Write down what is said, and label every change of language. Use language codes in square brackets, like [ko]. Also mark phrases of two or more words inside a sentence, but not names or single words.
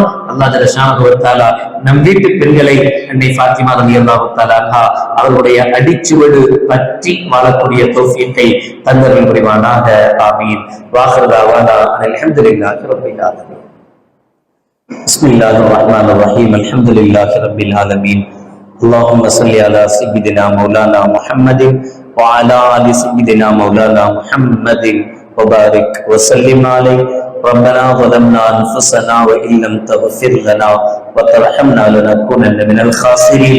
[ar] الله جل شأنه وتعالى [ta] நம் வீட்டு பெண்களை அன்னை ஃபாத்திமா [ar] رضي الله تعالى [ta] அவர்களுடைய அடிச்சுவடு பற்றி வாழக்கூடிய தௌஃபீக்கை தந்தருள் புரிவானாக. ஆமீன். [ar] وآخر دعوانا الحمد لله رب العالمين. بسم الله الرحمن الرحيم الحمد لله رب العالمين. اللهم صل على سيدنا مولانا محمد وعلى آل سيدنا مولانا محمد وبارك وسلم عليه. ربنا ظلمنا أنفسنا وإن لم تغفر لنا وترحمنا لنكونن من الخاسرين.